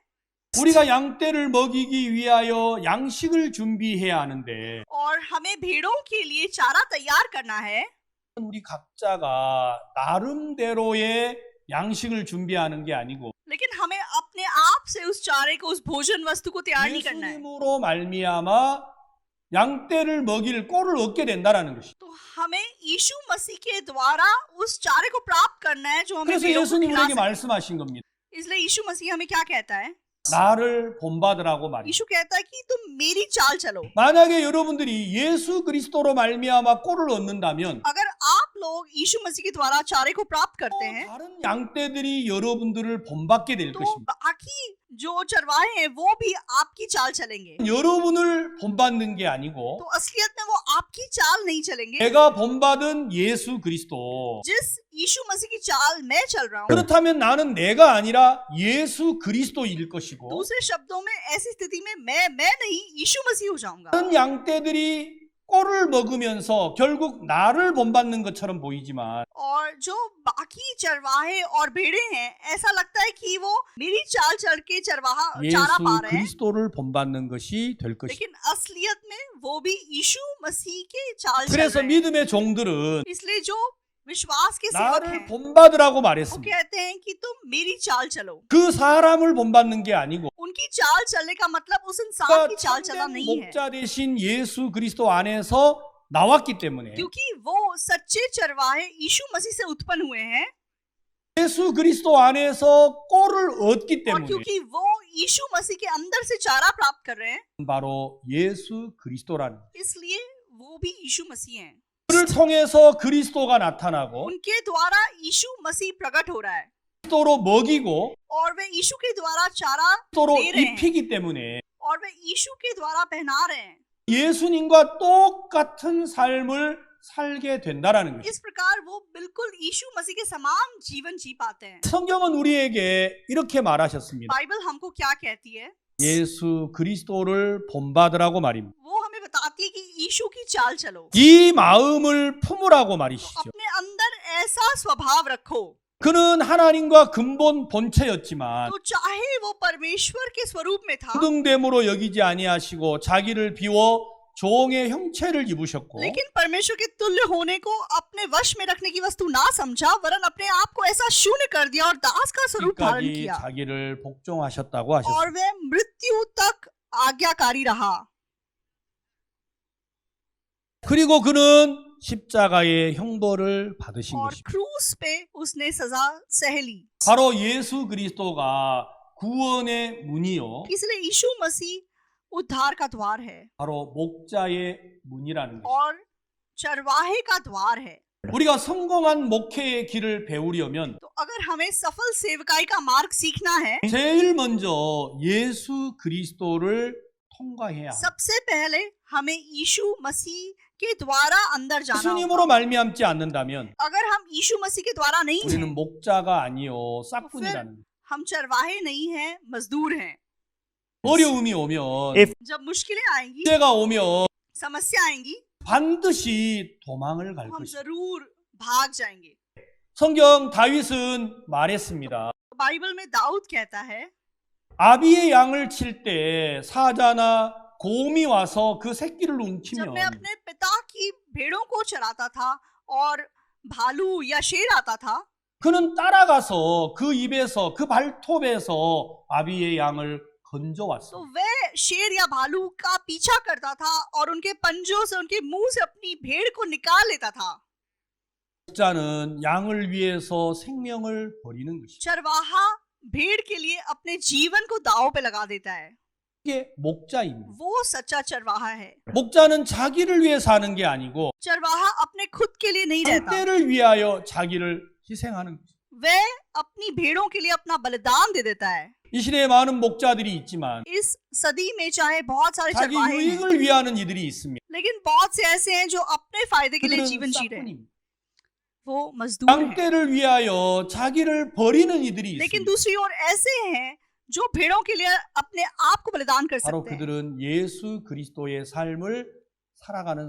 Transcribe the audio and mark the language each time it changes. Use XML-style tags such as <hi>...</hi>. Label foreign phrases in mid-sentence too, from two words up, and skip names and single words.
<ko>우리가 양떼를 먹이기 위하여 양식을 준비해야 하는데</ko> <hi>और हमें भेड़ों के लिए चारा तैयार करना है,</hi> <ko>우리 각자가 나름대로의 양식을 준비하는 게 아니고</ko> <hi>लेकिन हमें अपने आप से उस चारे को, उस भोजन वस्तु को तैयार नहीं करना है।</hi> <ko>예수님으로 말미암아 양떼를 먹일 꼴을 얻게 된다라는 것이.</ko> <hi>तो हमें यीशु मसीह के द्वारा उस चारे को प्राप्त करना है जो हमें</hi> <ko>그래서</ko> <hi>भेड़ों को</hi> <ko>예수님</ko> <hi>खिला</hi> <ko>우리에게</ko> <hi>सके।</hi> <ko>말씀하신 겁니다.</ko> <hi>इसलिए यीशु मसीह हमें क्या कहता है?</hi> <ko>나를 본받으라고 말이죠.</ko> <hi>यीशु कहता है कि तुम मेरी चाल चलो।</hi> <ko>만약에 여러분들이 예수 그리스도로 말미암아 꼴을 얻는다면</ko> <hi>अगर आप लोग यीशु मसीह के द्वारा चारे को प्राप्त करते हैं,</hi> <ko>다른 양떼들이 여러분들을 본받게 될</ko> <hi>तो</hi> <ko>것입니다.</ko> <hi>बाकी जो चरवाहे हैं वो भी आपकी चाल चलेंगे।</hi> <ko>여러분을 본받는 게 아니고</ko> <hi>तो असलियत में वो आपकी चाल नहीं चलेंगे,</hi> <ko>내가 본받은 예수 그리스도.</ko> <hi>जिस यीशु मसीह की चाल मैं चल रहा हूँ।</hi> <ko>그렇다면 나는 내가 아니라 예수 그리스도일 것이고</ko> <hi>दूसरे शब्दों में ऐसी स्थिति में मैं नहीं यीशु मसीह हो जाऊंगा।</hi> <ko>다른 양떼들이 꼴을 먹으면서 결국 나를 본받는 것처럼 보이지만</ko> <hi>और जो बाकी चरवाहे और भेड़े हैं, ऐसा लगता है कि वो मेरी चाल चल के चरवाहा चारा</hi> <ko>예수</ko> <hi>पा रहे हैं,</hi> <ko>그리스도를 본받는 것이 될 것이다.</ko> <hi>लेकिन असलियत में वो भी यीशु मसीह के चाल चल</hi> <ko>그래서</ko> <hi>रहे हैं।</hi> <ko>믿음의 종들은</ko> <hi>इसलिए जो विश्वास के सेवक</hi> <ko>나를</ko> <hi>हैं,</hi> <ko>본받으라고</ko> <hi>वो</hi> <ko>말했습니다.</ko> <hi>कहते हैं कि तुम मेरी चाल चलो।</hi> <ko>그 사람을 본받는 게 아니고</ko> <hi>उनकी चाल चलने का मतलब उस इंसान</hi> <ko>그러니까</ko> <hi>की चाल चलना</hi> <ko>참된</ko> <hi>नहीं है,</hi> <ko>목자 대신 예수 그리스도 안에서 나왔기 때문에</ko> <hi>क्योंकि वो सच्चे चरवाहे यीशु मसीह से उत्पन्न हुए हैं।</hi> <ko>예수 그리스도 안에서 꼴을 얻기</ko> <hi>और</hi> <ko>때문에</ko> <hi>क्योंकि वो यीशु मसीह के अंदर से चारा प्राप्त कर रहे हैं,</hi> <ko>바로 예수 그리스도라는 거예요.</ko> <hi>इसलिए वो भी यीशु मसीह हैं।</hi> <ko>그를 통해서 그리스도가 나타나고</ko> <hi>उनके द्वारा यीशु मसीह प्रकट हो रहा है</hi> <ko>그리스도로 먹이고</ko> <hi>और वे यीशु के द्वारा चारा</hi> <ko>그리스도로</ko> <hi>दे रहे हैं</hi> <ko>입히기 때문에</ko> <hi>और वे यीशु के द्वारा पहना रहे हैं।</hi> <ko>예수님과 똑같은 삶을 살게 된다라는 거예요.</ko> <hi>इस प्रकार वो बिल्कुल यीशु मसीह के समान जीवन जी पाते हैं।</hi> <ko>성경은 우리에게 이렇게 말하셨습니다.</ko> <hi>बाइबल हमको क्या कहती है?</hi> <ko>예수 그리스도를 본받으라고 말입니다.</ko> <hi>वो हमें बताती है कि यीशु की चाल चलो,</hi> <ko>이 마음을 품으라고 말이시죠.</ko> <hi>अपने अंदर ऐसा स्वभाव रखो।</hi> <ko>그는 하나님과 근본 본체였지만</ko> <hi>तो चाहे वो परमेश्वर के स्वरूप में था,</hi> <ko>부등됨으로 여기지 아니하시고 자기를 비워 종의 형체를 입으셨고</ko> <hi>लेकिन परमेश्वर के तुल्य होने को अपने वश में रखने की वस्तु ना समझा, वरन अपने आप को ऐसा शून्य कर दिया और दास का स्वरूप धारण</hi> <ko>끝까지</ko> <hi>किया</hi> <ko>자기를 복종하셨다고</ko> <hi>और</hi> <ko>하셨습니다.</ko> <hi>वे मृत्यु तक आज्ञाकारी रहा।</hi> <ko>그리고 그는 십자가의 형벌을 받으신</ko> <hi>और</hi> <ko>것입니다.</ko> <hi>क्रूस पे उसने सजा सह ली।</hi> <ko>바로 예수 그리스도가 구원의 문이요.</ko> <hi>इसलिए यीशु मसीह उद्धार का द्वार है</hi> <ko>바로 목자의 문이라는 것입니다.</ko> <hi>और चरवाहे का द्वार है।</hi> <ko>우리가 성공한 목회의 길을 배우려면</ko> <hi>तो अगर हमें सफल सेवकाई का मार्ग सीखना है,</hi> <ko>제일 먼저 예수 그리스도를 통과해야 합니다.</ko> <hi>सबसे पहले हमें यीशु मसीह के द्वारा अंदर जाना होगा।</hi> <ko>예수님으로 말미암지 않는다면</ko> <hi>अगर हम यीशु मसीह के द्वारा नहीं</hi> <ko>우리는</ko> <hi>हैं,</hi> <ko>목자가 아니요 싹군이라는 거예요.</ko> <hi>हम चरवाहे नहीं हैं, मजदूर हैं।</hi> <ko>어려움이 오면</ko> <hi>जब मुश्किलें आएंगी,</hi> <ko>문제가 오면</ko> <hi>समस्या आएंगी,</hi> <ko>반드시 도망을 갈</ko> <hi>तो हम</hi> <ko>것입니다.</ko> <hi>जरूर भाग जाएंगे।</hi> <ko>성경 다윗은 말했습니다.</ko> <hi>बाइबल में दाऊद कहता है,</hi> <ko>아비의 양을 칠 때 사자나 곰이 와서 그 새끼를</ko> <hi>जब</hi> <ko>움키면</ko> <hi>मैं अपने पिता की भेड़ों को चराता था और भालू या शेर आता था,</hi> <ko>그는 따라가서 그 입에서 그 발톱에서 아비의 양을</ko> <hi>तो</hi> <ko>건져왔어.</ko> <hi>वह शेर या भालू का पीछा करता था और उनके पंजों से, उनके मुंह से अपनी भेड़ को निकाल लेता था।</hi> <ko>목자는 양을 위해서 생명을 버리는 것이죠.</ko> <hi>चरवाहा भेड़ के लिए अपने जीवन को दांव पे लगा देता है।</hi> <ko>이게 목자입니다.</ko> <hi>वो सच्चा चरवाहा है।</hi> <ko>목자는 자기를 위해 사는 게 아니고</ko> <hi>चरवाहा अपने खुद के लिए नहीं रहता,</hi> <ko>때를 위하여 자기를 희생하는 거죠.</ko> <hi>वह अपनी भेड़ों के लिए अपना बलिदान दे देता है।</hi> <ko>이 시대에 많은 목자들이 있지만</ko> <hi>इस सदी में चाहे बहुत सारे</hi> <ko>자기</ko> <hi>चरवाहे हैं,</hi> <ko>유익을 위하는 이들이 있습니다.</ko> <hi>लेकिन बहुत से ऐसे हैं जो अपने फायदे के लिए</hi> <ko>그들은</ko> <hi>जीवन जी रहे हैं।</hi> <ko>싹군입니다.</ko> <hi>वो मजदूर हैं।</hi> <ko>양떼를 위하여 자기를 버리는 이들이</ko> <hi>लेकिन</hi> <ko>있습니다.</ko> <hi>दूसरी ओर ऐसे हैं जो भेड़ों के लिए अपने आप को बलिदान कर</hi> <ko>바로</ko> <hi>सकते हैं।</hi> <ko>그들은 예수 그리스도의 삶을 살아가는</ko>